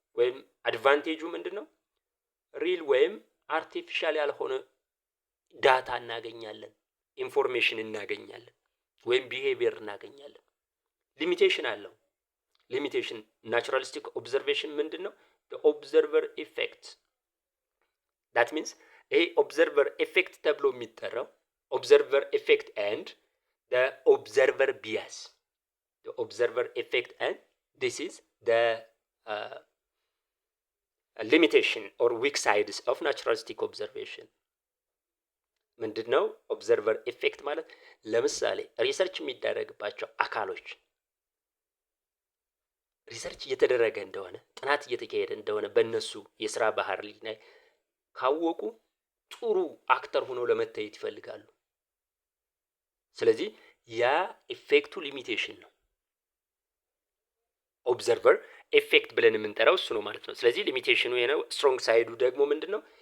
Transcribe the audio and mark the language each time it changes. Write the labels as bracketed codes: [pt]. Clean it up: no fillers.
[am] ወይም አድቫንቴጁ ምንድነው? ሪል ወይም አርቲፊሻል ያልሆነ ዳታ እናገኛለን፣ ኢንፎርሜሽን እናገኛለን፣ ወይም ቢሄቪየር እናገኛለን። ሊሚቴሽን አለው። ሊሚቴሽን ናቹራሊስቲክ ኦብዘርቬሽን ምንድነው? [en] the observer effect that means [am] ይሄ ኦብዘርቨር ኤፌክት ተብሎ የሚጠራው [en] ኦብዘርቨር ኤፌክት and the observer bias, the observer effect and this is the limitation or weak sides of naturalistic observation። [am] ምንድነው ኦብዘርቨር ኤፌክት ማለት? ለምሳሌ ሪሰርች የሚደረግባቸው አካሎች ሪሰርች እየተደረገ እንደሆነ ጥናት እየተካሄደ እንደሆነ በእነሱ የስራ ባህሪ ላይ ካወቁ ጥሩ አክተር ሆነው ለመታየት ይፈልጋሉ። ስለዚህ ያ ኢፌክቱ ሊሚቴሽን ነው። ኦብዘርቨር ኤፌክት ብለን የምንጠራው እሱ ነው ማለት ነው። ስለዚህ ሊሚቴሽኑ የነው። ስትሮንግ ሳይዱ ደግሞ ምንድነው?